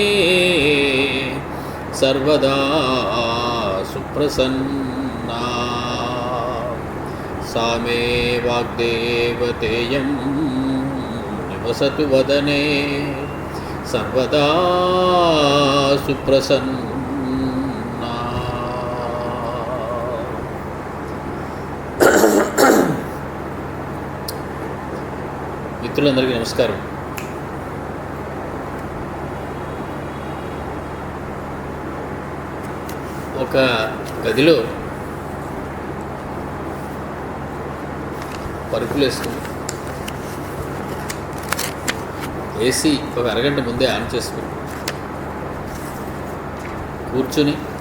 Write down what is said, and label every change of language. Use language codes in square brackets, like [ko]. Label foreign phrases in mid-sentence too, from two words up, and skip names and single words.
[sa] सर्वदा सुप्रसन्ना सा मे वाग्देवतेयं निवसतु वदने सर्वदा सुप्रसन्ना। [te] మిత్రులందరికీ నమస్కారం. ఒక గదిలో పరుపులు వేసుకుని ఏసీ ఒక అరగంట ముందే ఆన్ చేసుకుని కూర్చుని